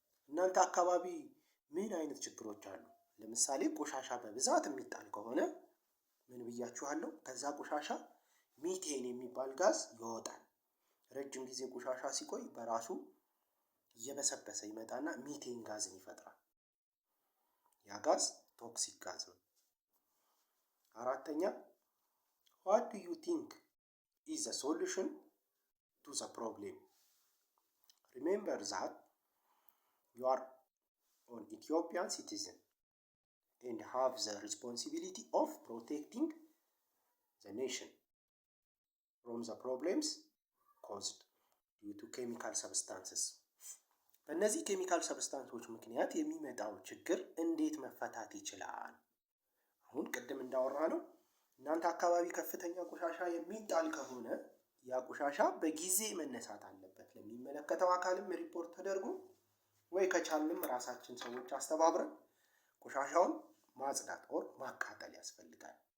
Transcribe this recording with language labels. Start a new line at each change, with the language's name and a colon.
Amharic: እናንተ አካባቢ ምን አይነት ችግሮች አሉ? ለምሳሌ ቆሻሻ በብዛት የሚጣል ከሆነ ምን ብያችኋለሁ? ከዛ ቆሻሻ ሚቴን የሚባል ጋዝ ይወጣል። ረጅም ጊዜ ቆሻሻ ሲቆይ በራሱ እየበሰበሰ ይመጣና ሚቴን ጋዝን ይፈጥራል። ያ ጋዝ ቶክሲክ ጋዝ ነው። አራተኛ
English: what do you think is the solution to the problem? Remember that you are an Ethiopian citizen and have the responsibility of protecting the nation from the problems caused due to chemical substances.
Amharic: በእነዚህ ኬሚካል ሰብስታንሶች ምክንያት የሚመጣው ችግር እንዴት መፈታት ይችላል? አሁን ቅድም እንዳወራ ነው እናንተ አካባቢ ከፍተኛ ቆሻሻ የሚጣል ከሆነ ያ ቆሻሻ በጊዜ መነሳት አለበት። ለሚመለከተው አካልም ሪፖርት ተደርጎ ወይ ከቻልንም ራሳችን ሰዎች አስተባብረን ቆሻሻውን ማጽዳት ኦር ማቃጠል ያስፈልጋል።